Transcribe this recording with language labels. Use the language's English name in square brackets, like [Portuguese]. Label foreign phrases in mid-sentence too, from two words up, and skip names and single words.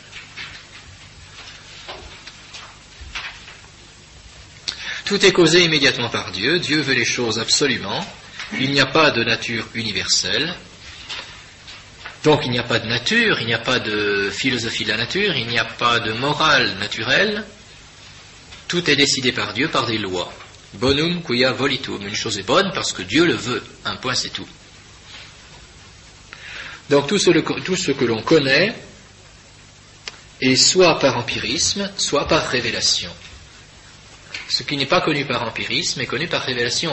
[French] Tout est causé immédiatement par Dieu. Dieu veut les choses absolument. Il n'y a pas de nature universelle. Donc il n'y a pas de nature, il n'y a pas de philosophie de la nature, il n'y a pas de morale naturelle. Tout est décidé par Dieu, par des lois. [Latin] Bonum quia volitum. [French] Une chose est bonne parce que Dieu le veut. Un point, c'est tout. Donc tout ce que l'on connaît est soit par empirisme, soit par révélation. Ce qui n'est pas connu par empirisme est connu par révélation.